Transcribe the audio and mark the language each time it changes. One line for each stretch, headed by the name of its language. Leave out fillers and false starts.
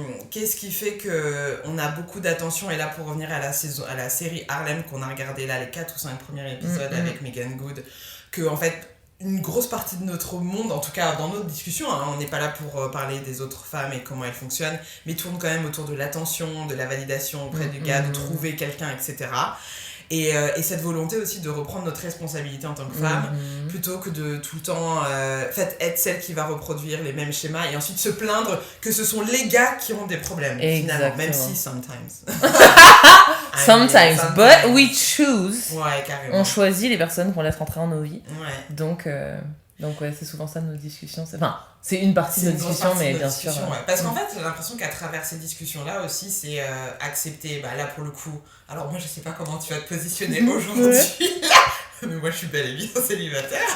French: Qu'est-ce qui fait qu'on a beaucoup d'attention? Et là, pour revenir à la série Harlem qu'on a regardé là, les 4 ou 5 premiers épisodes avec Megan Good, que en fait, une grosse partie de notre monde, en tout cas dans notre discussion, hein, on n'est pas là pour parler des autres femmes et comment elles fonctionnent, mais tourne quand même autour de l'attention, de la validation auprès du gars, de trouver quelqu'un, etc. Et cette volonté aussi de reprendre notre responsabilité en tant que femme, plutôt que de tout le temps être celle qui va reproduire les mêmes schémas et ensuite se plaindre que ce sont les gars qui ont des problèmes, finalement, même si
English: sometimes. Sometimes, but we choose.
French: Ouais, carrément. On choisit les personnes qu'on laisse rentrer en nos vies. Ouais. Donc ouais, c'est souvent ça nos discussions. Enfin, c'est une partie de nos discussions, mais bien sûr. Ouais. Parce qu'en fait, j'ai l'impression qu'à travers ces discussions-là aussi, c'est accepter, là pour le coup. Alors moi, je sais pas comment tu vas te positionner aujourd'hui. Mais moi, je suis bel et bien célibataire.